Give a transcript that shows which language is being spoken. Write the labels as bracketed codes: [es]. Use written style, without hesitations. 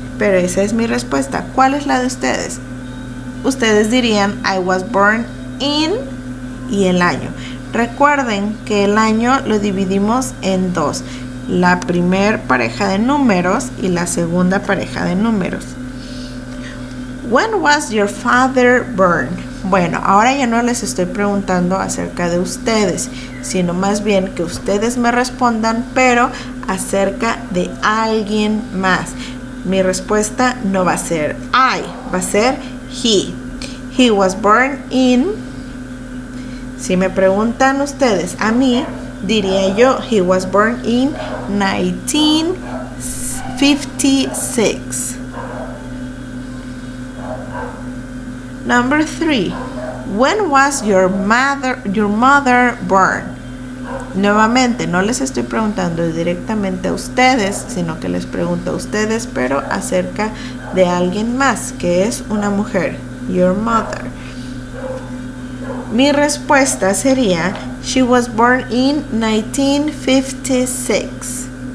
[es] Pero esa es mi respuesta. ¿Cuál es la de ustedes? Ustedes dirían [en] I was born in [es] y el año. Recuerden que el año lo dividimos en dos. La primer pareja de números y la segunda pareja de números. [en] When was your father born? [es] Bueno, ahora ya no les estoy preguntando acerca de ustedes, sino más bien que ustedes me respondan, pero acerca de alguien más. Mi respuesta no va a ser I, va a ser he. [en] He was born in. [es] Si me preguntan ustedes a mí, diría yo, [en] he was born in 1956. Number 3. When was your mother born? [es] Nuevamente, no les estoy preguntando directamente a ustedes, sino que les pregunto a ustedes, pero acerca de alguien más, que es una mujer. [en] Your mother. [es] Mi respuesta sería, [en] she was born in 1956.